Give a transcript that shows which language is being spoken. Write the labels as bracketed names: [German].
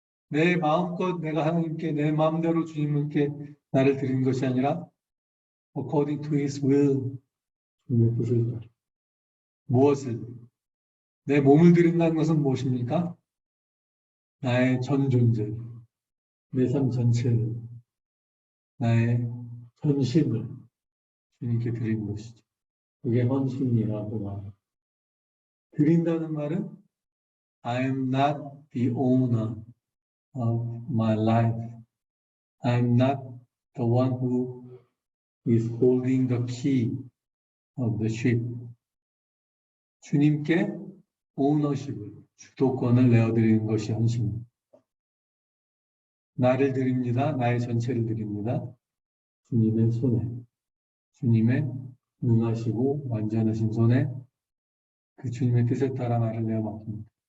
[Korean] 내 마음껏 내가 하나님께 내 마음대로 주님께 나를 드리는 것이 아니라 [English] according to His will, [Korean] 주님의 뜻을 따라. 무엇을? 내 몸을 드린다는 것은 무엇입니까? 나의 전 존재, 내 삶 전체를, 나의 전심을 주님께 드리는 것이죠. 그게 헌신이라고 말합니다. 드린다는 말은 [English] I am not the owner of my life. I am not the one who is holding the key of the ship. [Korean] 주님께 오너십을, 주도권을 내어드리는 것이 헌신입니다. 나를 드립니다. 나의 전체를 드립니다. 주님의 손에, 주님의 능하시고 완전하신 손에 그 주님의 뜻에 따라 나를 내어 맡깁니다.